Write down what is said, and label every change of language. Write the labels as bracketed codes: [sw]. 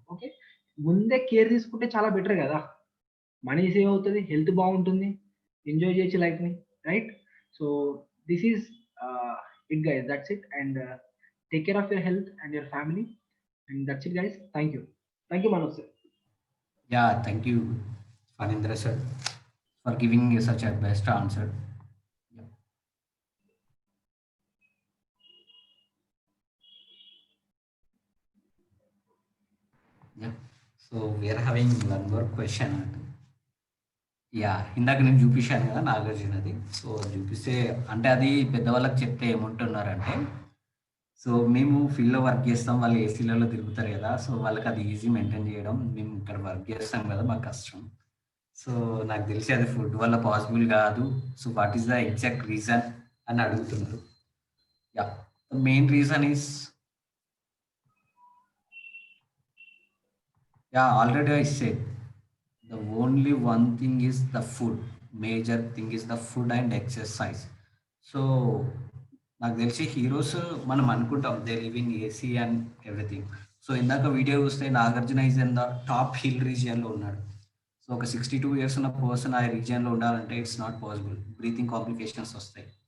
[te] Okay, ముందే care తీసుకుంటే చాలా బెటర్ కదా, మనీ సేవ్ అవుతుంది, హెల్త్ బాగుంటుంది, ఎంజాయ్ చేయొచ్చు లైఫ్ ని, right? [en] So this is it guys, that's it. And take care of your health and your family, and that's it guys. Thank you Manoj sir. Thank you Fanindra sir for giving such a best answer. So we are having one more question. [te] ఇందాక నేను చూపించాను కదా నాగార్జునది. So చూపిస్తే అంటే అది పెద్దవాళ్ళకి చెప్తే ఏమంటున్నారంటే, సో మేము ఫీల్డ్లో వర్క్ చేస్తాం, వాళ్ళు ఏసీలలో తిరుగుతారు కదా, సో వాళ్ళకి అది ఈజీ మెయింటైన్ చేయడం, మేము ఇక్కడ వర్క్ చేస్తాం కదా మాకు కష్టం. సో నాకు తెలిసి అది ఫుడ్ వల్ల పాసిబుల్ కాదు. [en] so what is the exact reason [te] అని అడుగుతున్నారు. [en] Main reason is already I said the only one thing is the food. Major thing is the food and exercise. So [te] నాకు తెలిసి హీరోస్ మనం అనుకుంటాం [en] They live in AC and everything. [te] So ఇందాక video చూస్తే Nagarjuna [en] is in the top hill [te] రీజియన్లో ఉన్నాడు. So ఒక 62 years ఉన్న person ఆ రీజియన్లో ఉండాలంటే [en] it's not possible, [te] breathing complications వస్తాయి.